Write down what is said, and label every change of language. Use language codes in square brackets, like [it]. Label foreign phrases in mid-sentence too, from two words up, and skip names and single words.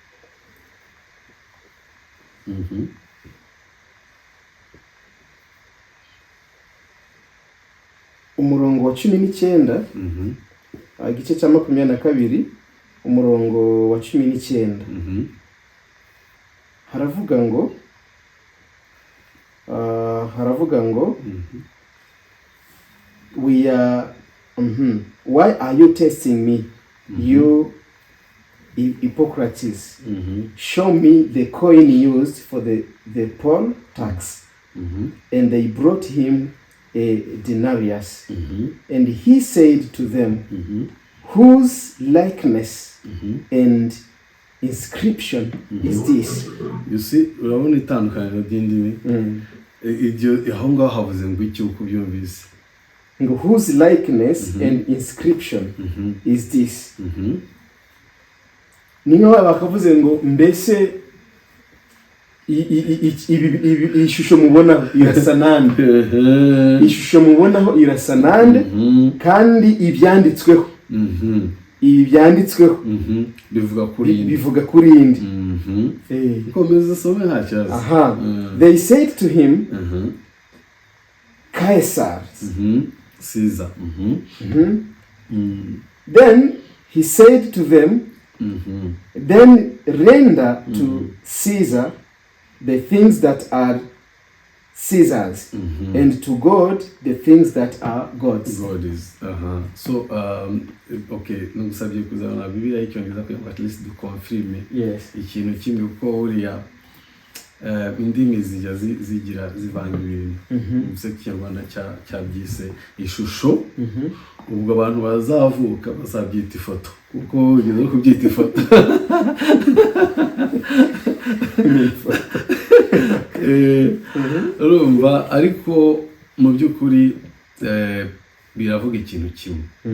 [rw] Umurongo wa 19, igice cya 22, umurongo wa 19. haravuga ngo [en] we are why are you testing me, you hypocrites? Show me the coin used for the poll tax. And they brought him a denarius. And he said to them, whose likeness and inscription is this? You see, [rw] urabona itandukaniro ry'indimi. Iryo aho ngaho havuze ngo iki uko byumvise. [en] Ngo whose likeness and inscription is this? [rw] Niyo bakavuze ngo mbese ishusho mubonaho irasa nande? Ishusho mubonaho irasa nande? Kandi ibyanditsweho bivuga kuri indi. Komeza some nta kibazo. [en] Aha. They said to him, Caesar. Caesar. Then he said to them, then render to Caesar the things that are Caesar's, and to God the things that are God's. God is. So, [rw] okay, nugusabye kuzabona Bibiliya y'icyongereza kugira ngo [en] at least [rw] dukonfirme. [en] Yes. [rw] Ikintu kimwe uko uriya indimi zijya zivanga ibintu. Mu Kinyarwanda cyabyise ishusho. Ubwo abantu bazavuka bazabyita ifoto. Kuko ugeze kubyita ifoto. Urumva ariko mu by'ukuri biravuga ikintu kimwe.